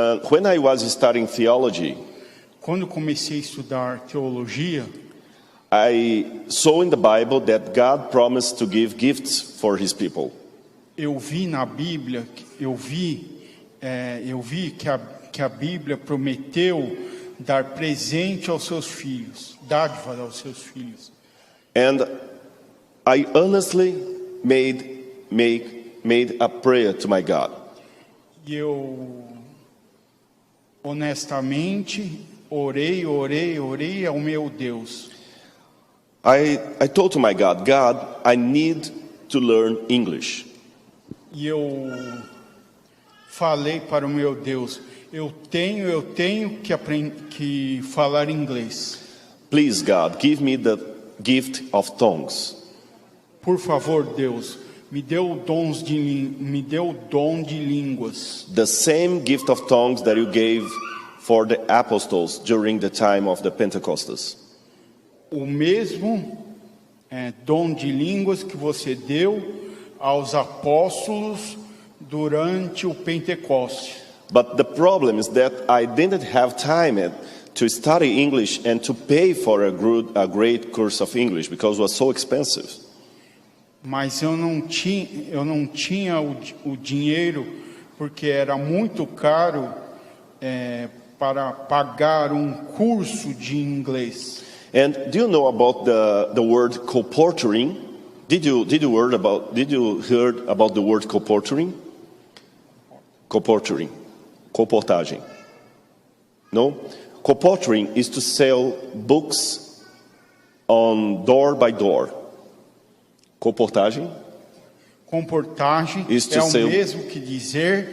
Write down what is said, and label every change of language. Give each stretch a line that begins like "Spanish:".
English: When I was studying theology,
Portuguese: quando comecei a estudar teologia,
English: I saw in the Bible that God promised to give gifts for His people.
Portuguese: Eu vi na Bíblia, eu vi que a Bíblia prometeu dar presente aos seus filhos, dádivas aos seus filhos.
English: And I honestly made a prayer to my God.
Portuguese: E eu honestamente orei ao meu Deus.
English: I told to my God, I need to learn English.
Portuguese: E eu falei para o meu Deus, eu tenho que falar inglês.
English: Please, God, give me the gift of tongues.
Portuguese: Por favor, Deus, me deu o dom de línguas.
English: The same gift of tongues that you gave for the apostles during the time of the Pentecostals.
Portuguese: O mesmo dom de línguas que você deu aos apóstolos durante o Pentecoste.
English: But the problem is that I didn't have time to study English and to pay for a great course of English because it was so expensive.
Portuguese: Mas eu não tinha o dinheiro porque era muito caro para pagar um curso de inglês.
English: And do you know about the word colporteuring? Did you heard about the word colporteuring? Colporteuring, colportagem. No? Colporteuring is to sell books on door by door.
Portuguese: Colportagem? Comportagem é o mesmo que dizer